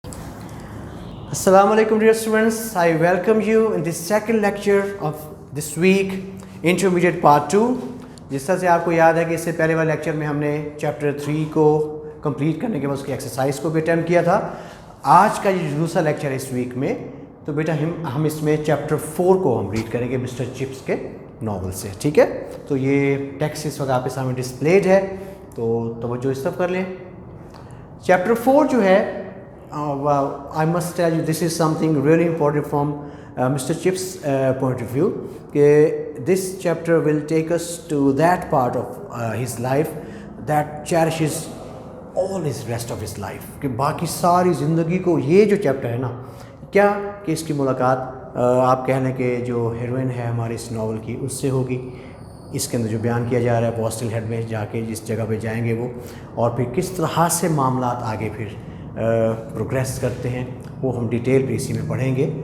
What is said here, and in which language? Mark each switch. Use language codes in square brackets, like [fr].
[en] Assalamu alaikum dear students, I welcome you in this second lecture of this week, intermediate part 2. [hi] जिस तरह से आपको याद है कि इससे पहले वाले लेक्चर में हमने चैप्टर 3 को कंप्लीट करने के बाद उसकी एक्सरसाइज को भी अटेम्प्ट किया था. आज का ये दूसरा लेक्चर है इस वीक में, तो बेटा हम इसमें चैप्टर 4 को हम रीड करेंगे मिस्टर चिप्स के नावल से. ठीक है, तो ये टेक्स्ट इस वक्त आपके सामने डिस्प्लेड है, तो तवज्जो इस तरफ कर लें. चैप्टर 4 जो है, [en] I must tell you this is something really important from Mr. Chip's point of view. This chapter will take us to that part of his life that cherishes all his rest of his life. [hi] कि बाकी सारी ज़िंदगी को ये जो chapter है ना, क्या कि इसकी मुलाकात आप कह लें कि जो हीरोइन है हमारे इस नावल की उससे होगी. इसके अंदर जो बयान किया जा रहा है हॉस्टल हेड में जाके जिस जगह पे जाएंगे वो, और फिर किस तरह से मामलात आगे फिर प्रोग्रेस करते हैं, वो हम डिटेल पे इसी में पढ़ेंगे.